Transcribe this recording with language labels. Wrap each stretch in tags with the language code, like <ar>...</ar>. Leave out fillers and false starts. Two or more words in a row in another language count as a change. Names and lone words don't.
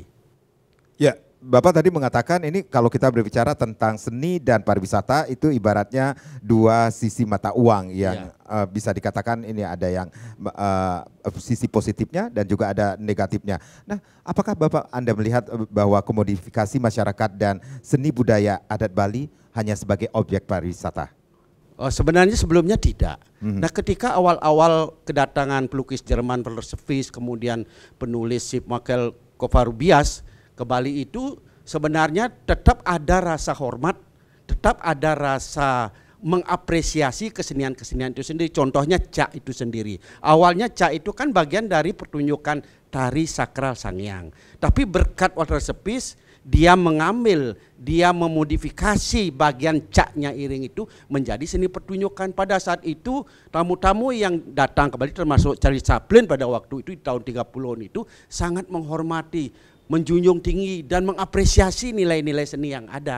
<id>Ya, Bapak tadi mengatakan ini kalau kita berbicara tentang seni dan pariwisata itu ibaratnya dua sisi mata uang yang bisa dikatakan ini ada yang sisi positifnya dan juga ada negatifnya. Nah, apakah Bapak Anda melihat bahwa komodifikasi masyarakat dan seni budaya adat Bali hanya sebagai objek pariwisata? Sebenarnya sebelumnya tidak. Nah, ketika awal-awal kedatangan pelukis Jerman, Persevis, kemudian penulis Sip Michael Covarrubias ke Bali itu sebenarnya tetap ada rasa hormat, tetap ada rasa mengapresiasi kesenian-kesenian itu sendiri. Contohnya Cak itu sendiri. Awalnya Cak itu kan bagian dari pertunjukan tari sakral Sangyang. Tapi berkat Persevis dia mengambil, dia memodifikasi bagian Caknya Iring itu menjadi seni pertunjukan. Pada saat itu tamu-tamu yang datang ke Bali termasuk Charlie Chaplin pada waktu itu di tahun 30-an itu sangat menghormati, menjunjung tinggi dan mengapresiasi nilai-nilai seni yang ada.</id>